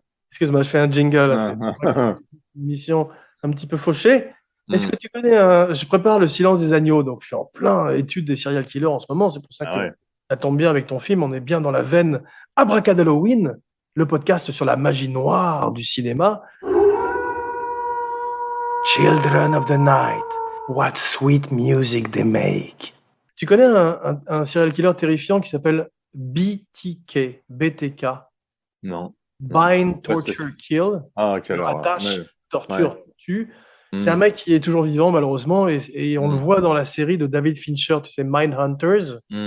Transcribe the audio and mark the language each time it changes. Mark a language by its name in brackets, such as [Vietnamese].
[French] Excuse-moi, je fais un jingle. Là, c'est une mission un petit peu fauchée. Est-ce que tu connais Je prépare Le Silence des agneaux, donc je suis en plein étude des serial killers en ce moment. C'est pour ça que ça tombe bien avec ton film. On est bien dans la veine Abracadalloween, le podcast sur la magie noire du cinéma. [English] Children of the night, what sweet music they make. [French] Tu connais un serial killer terrifiant qui s'appelle BTK? Non. [English] Bind, Torture, Kill. [French] Ah, ok. Attache, torture, tue. C'est un mec qui est toujours vivant, malheureusement, et on le voit dans la série de David Fincher, tu sais, Mindhunters.